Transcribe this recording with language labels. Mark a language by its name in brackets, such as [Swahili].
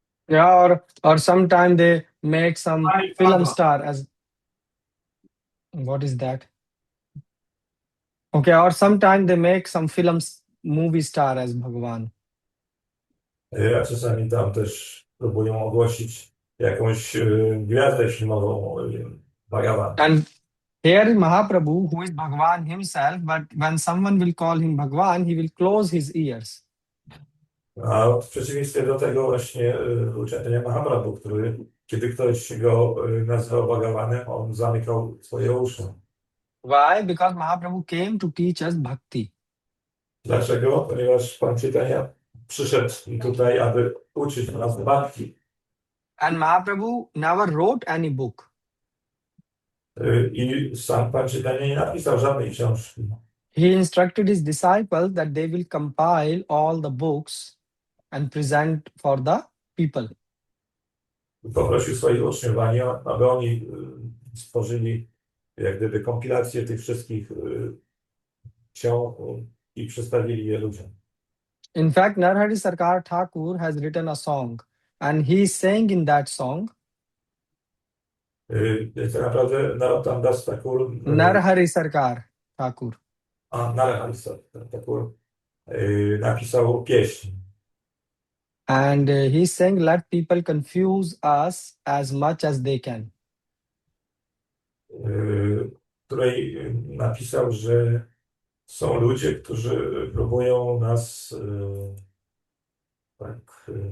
[English] Yeah, or sometimes they make some film star as what is that? Okay, or sometimes they make some movie star as Bhagwan. [Polish] A czasami tam też próbują ogłosić jakąś gwiazdę filmową Bhagawan. [English] And here is Mahaprabhu, who is Bhagwan himself, but when someone will call him Bhagwan, he will close his ears. [Polish] A w przeciwieństwie do tego właśnie był Caitanya Mahaprabhu, który, kiedy ktoś go nazywał Bhagavanem, on zamykał swoje uszy. [English] Why? Because Mahaprabhu came to teach us bhakti. [Polish] Dlaczego? Ponieważ Pan Caitanya przyszedł tutaj, aby uczyć nas bhakti. [English] And Mahaprabhu never wrote any book. [Polish] I sam Pan Caitanya nie napisał żadnej książki. [English] He instructed his disciples that they will compile all the books and present for the people. [Polish] Poprosił swoich uczniów, aby oni stworzyli jak gdyby kompilację tych wszystkich ksiąg i przedstawili je ludziom. [English] In fact, Narhari Sarkar Thakur has written a song, and he sang in that song. [Polish] Tak naprawdę Narottam Das Thakur, [English] Narhari Sarkar Thakur. [Polish] Narottam Thakur napisał pieśń. [English] And he sang, let people confuse us as much as they can. [Polish] W której napisał, że są ludzie, którzy próbują nas tak